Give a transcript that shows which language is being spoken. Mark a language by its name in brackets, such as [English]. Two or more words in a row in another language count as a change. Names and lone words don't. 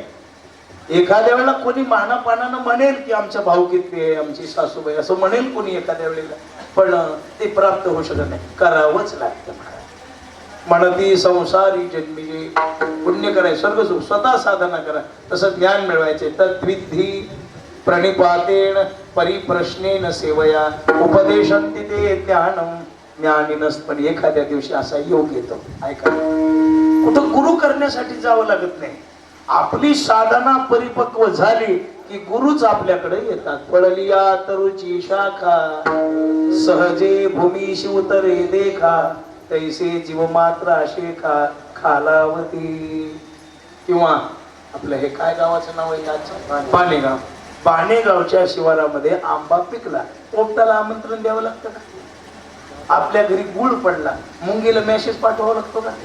[Marathi] एखाद्या वेळेला कोणी मानापानानं म्हणेल की आमच्या भाऊकीतली आमची सासूबाई, असं म्हणेल कोणी एखाद्या वेळेला, पण ते प्राप्त होऊ शकत नाही. करावंच लागतं. म्हणती संसारी जन्मी पुण्य करायचं, स्वर्ग सुख स्वतः साधना करा, तसं ज्ञान मिळवायचे. [Sanskrit] तद्विधी प्रणिपातेन परिप्रश्नेन सेवया उपदेशन्ति ते ज्ञानम ज्ञानिनस. [Marathi] पण एखाद्या दिवशी असा योग येतो, ऐका, कुठं गुरु करण्यासाठी जावं लागत नाही. आपली साधना परिपक्व झाली की गुरुच आपल्याकडे येतात. पळलिया तरुची शाखा सहजे भूमीशी उतरे देखा, तैसे जीव मात्र शेखा खालावती. किंवा आपलं हे काय गावाचं नाव आहे? पाणेगाव. पाणेगावच्या शिवारामध्ये आंबा पिकला. पोपटाला आमंत्रण द्यावं लागतं का? आपल्या घरी गुळ पडला, मुंगीला मेसेज पाठवावा लागतो का?